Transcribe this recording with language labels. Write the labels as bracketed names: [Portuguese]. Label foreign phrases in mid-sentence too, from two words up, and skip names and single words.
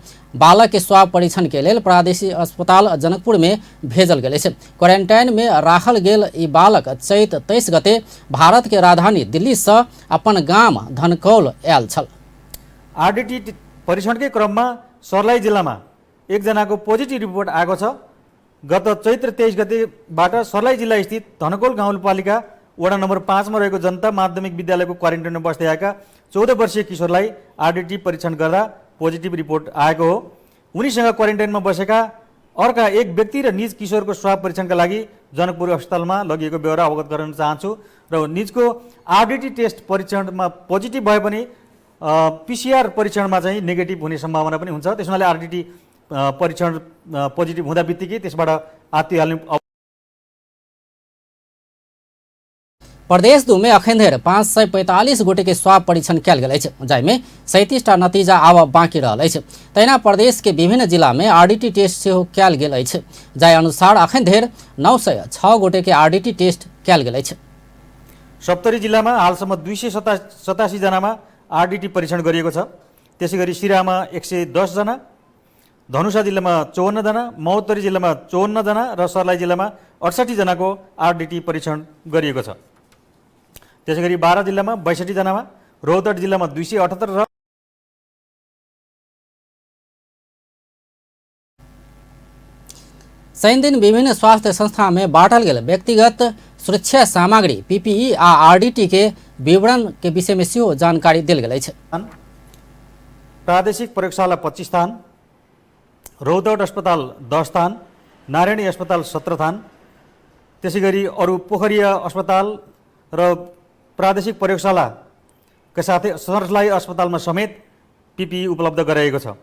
[Maithili] बालक के स्वाब परीक्षण के लेल प्रादेशिक अस्पताल जनकपुर में भेजल गेल अछि। क्वारंटाइन में राखल गेल ई बालक चैत 23 गते भारत के राजधानी दिल्ली से अपन गाम धनकौल आयल छल। [Nepali] आरडीटी परीक्षण के क्रम में सर्लाही जिला में एकजना को पॉजिटिव रिपोर्ट आएको छ। गत चैत्र 23 गतेबाट सर्लाही जिला स्थित धनकौल गाउँपालिका वडा नंबर 5 में रहेको जनता माध्यमिक विद्यालय को क्वारेन्टाइन में बस्दै आएका 14 वर्षीय किशोरलाई आरडीटी परीक्षण गर्दा पॉजिटिव रिपोर्ट आएको हो। उनीसँग क्वारेन्टाइन में बसेका अर्का एक व्यक्ति र निज किशोरको स्वाब परीक्षणका लागि जनकपुर अस्पतालमा लगिएको ब्यौरा अवगत गराउन चाहन्छु। र निजको आरडीटी टेस्ट परीक्षणमा पोजिटिभ भए पनि पीसीआर परीक्षणमा चाहिँ नेगेटिभ हुने सम्भावना पनि हुन्छ। त्यसैले आरडीटी परीक्षण पोजिटिभ हुँदा बित्तिकै त्यसबाट आत्तिहाल्ने। [Maithili] प्रदेश 2 में अखन धरि 545 गोटे के स्वाब परीक्षण कयल गेल अछि, जाहिमे 37टा नतीजा आब बाँकी रहल अछि। तहिना प्रदेश के विभिन्न जिला में आरडीटी टेस्ट सेहो कयल गेल अछि, जाहि अनुसार अखन धरि 906 गोटे के आरडीटी टेस्ट कयल गेल अछि। [Nepali] सप्तरी जिल्लामा हालसम्म 287 जनामा आरडीटी परीक्षण गरिएको छ। त्यसैगरी सिरामा 110 जना, धनुषा जिल्लामा 54 जना, महोत्तरी जिल्लामा 54 जना र सर्लाही जिल्लामा 68 जनाको आरडीटी परीक्षण गरिएको छ। त्यसैगरी 12 जिल्लामा 62 जनामा, रोहतट जिल्लामा 278 र [Maithili] शनि दिन विभिन्न स्वास्थ्य संस्था में बांटल गेल व्यक्तिगत सुरक्षा सामग्री पीपीई आ आरडीटी के विवरण के विषय में सेहो जानकारी देल गेल अछि। [Nepali] प्रादेशिक प्रयोगशाला 25 स्थान, रोहतट अस्पताल 10 स्थान, नारायणी अस्पताल 17 स्थान, त्यसैगरी अरू पोखरिया अस्पताल र प्रादेशिक प्रयोगशालाका साथै सर्लाही अस्पतालमा समेत पीपीई उपलब्ध गराइएको छ।